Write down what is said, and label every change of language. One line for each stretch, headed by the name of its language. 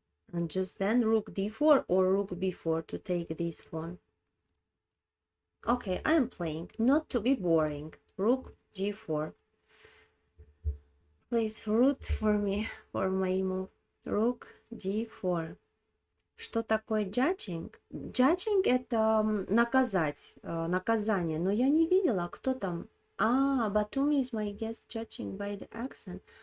English: And just then rook d4 or rook b4 to take this pawn. Okay, I am playing, not to be boring. Rook g4. Please root for me for my move. Rook g4.
Russian: Что такое judging? Judging это наказать, наказание. Но я не видела, кто там.
English: Batumi is my guest judging by the accent.